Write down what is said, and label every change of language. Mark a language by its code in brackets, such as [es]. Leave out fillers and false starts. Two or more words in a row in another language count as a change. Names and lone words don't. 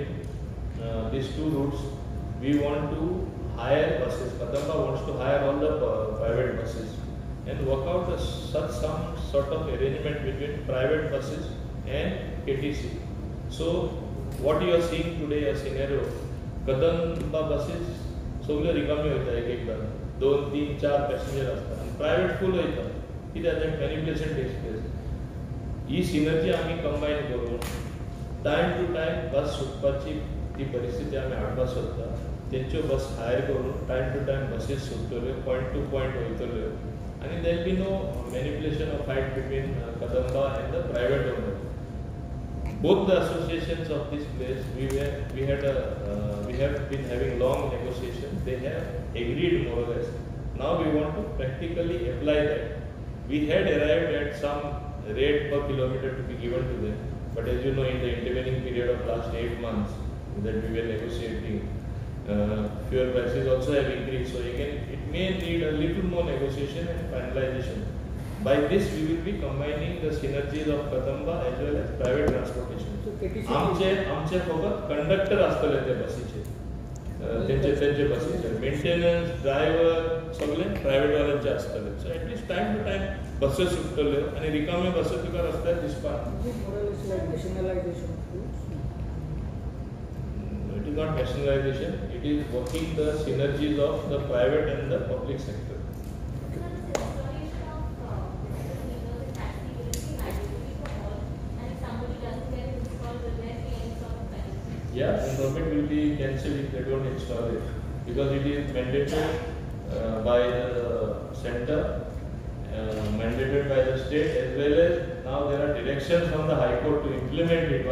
[en] These 2 routes, we want to hire buses. Kadamba wants to hire all the private buses and work out some sort of arrangement between private buses and KTC. So what you are seeing today, a scenario, Kadamba buses [kok] सगळे रिकामे होता एकदा 2, 3, 4 पॅसेंजर असतात आणि [en] private full [kok] वयता कित्याक [en] manipulation takes place. [kok] ही सिनर्जी आमी कंबायन करून [en] time to time [kok] बस सुटपाची ती परिस्थिती आमी हाडपाक सोदता. तेंच्यो बस हायर करून [en] time to time [kok] बसीस सुटतल्यो, [en] point to point [kok] वयतल्यो आनी [en] there be no manipulation of fight between Kadamba and the private owner. Both the associations of this place, we have been having long negotiations. They have agreed more or less. Now we want to practically apply that. We had arrived at some rate per kilometer to be given to them, but as you know, in the intervening period of last 8 months that we were negotiating, fuel prices also have increased. So again, it may need a little more negotiation and finalization. By this, we will be combining the synergies of Kadamba as well as private transportation. [kok] आमचे फकत कंडक्टर आसतले ते बसीचे, तेंचे बसीचे मेंटेनन्स, ड्रायव्हर सगळे प्रायव्हेट वाल्यांचे आसतले. [en] so at least time to time buses [kok] सुटतल्यो आनी रिकाम्यो बसो तुका रस्त्यार दिसपाक. [en] It is not nationalization. It is working the synergies of the private and the public sector. Yeah, the government will be cancelled if they don't install it, because it is mandated by the center, mandated by the state, as well as now there are directions from the High Court to implement it.